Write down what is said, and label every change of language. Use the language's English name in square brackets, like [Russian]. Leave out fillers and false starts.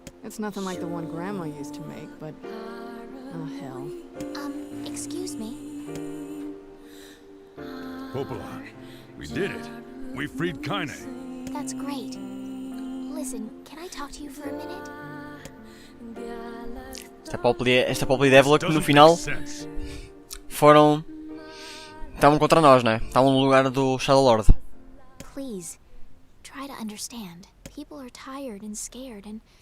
[English] It's nothing like the one Grandma used to make, but... Oh, hell. Excuse me. Popola, we did it. We freed KAINÉ. That's great. Listen, can I talk to you for a minute? [Portuguese] Esta Popola e Devil que no final estavam contra nós, né? Estavam no lugar do Shadow Lord. [English] Please, try to understand. People are tired and scared and...